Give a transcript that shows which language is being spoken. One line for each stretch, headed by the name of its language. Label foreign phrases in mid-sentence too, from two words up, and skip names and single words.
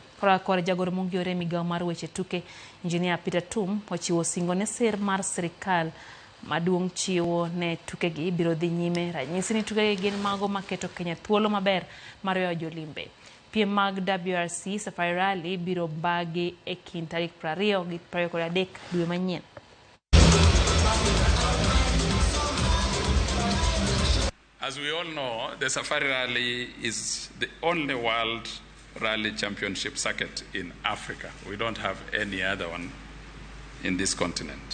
Luo (Kenya and Tanzania): Kora jagoro mongiore migawo mar weche tuke Engineer Peter Tum ochiwo singo ne sir mar sirikal maduong' chiwo ne tukegi biro dhi nyime. Ranyisi ni tukegi gin mago maketo Kenya thuolo maber mar weyo jolimbe. Piem mag WRC Safari Rally biro bagi e kind tarik 20 gi 23 dwe manyien.
English: As we all know, the Safari Rally is the only world rally championship circuit in Africa. We don't have any other one in this continent.